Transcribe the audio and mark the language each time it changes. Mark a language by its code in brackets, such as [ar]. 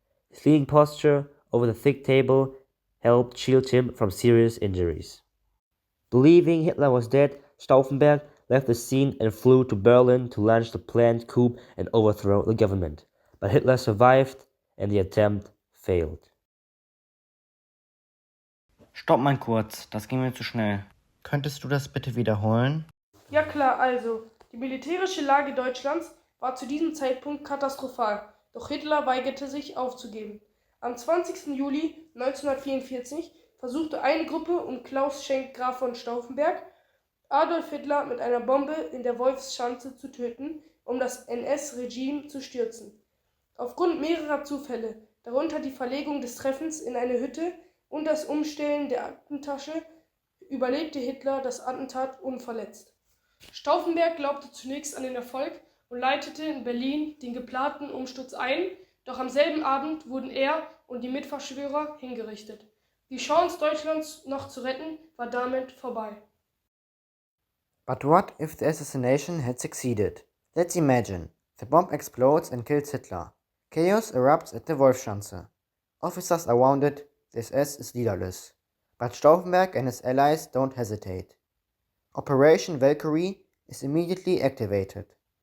[en] His leaning posture over the thick table helped shield him from serious injuries. Believing Hitler was dead, Stauffenberg left the scene and flew to Berlin to launch the planned coup and overthrow the government. But Hitler survived and the attempt failed. [de] Stopp mal kurz, das ging mir zu schnell. Könntest du das bitte wiederholen? Ja klar, also, die militärische Lage Deutschlands war zu diesem Zeitpunkt katastrophal, doch Hitler weigerte sich aufzugeben. Am 20. Juli 1944 versuchte eine Gruppe um Klaus Schenk Graf von Stauffenberg, Adolf Hitler mit einer Bombe in der Wolfschanze zu töten, um das NS-Regime zu stürzen. Aufgrund mehrerer Zufälle, darunter die Verlegung des Treffens in eine Hütte und das Umstellen der Aktentasche, überlebte Hitler das Attentat unverletzt. Stauffenberg glaubte zunächst an den Erfolg und leitete in Berlin den geplanten Umsturz ein, doch am selben Abend wurden er und die Mitverschwörer hingerichtet. Die Chance, Deutschlands noch zu retten, war damit vorbei. [en] But what if the assassination had succeeded? Let's imagine. The bomb explodes and kills Hitler. Chaos erupts at the Wolfschanze. Officers are wounded, the SS is leaderless. But Stauffenberg and his allies don't hesitate. Operation Valkyrie is immediately activated.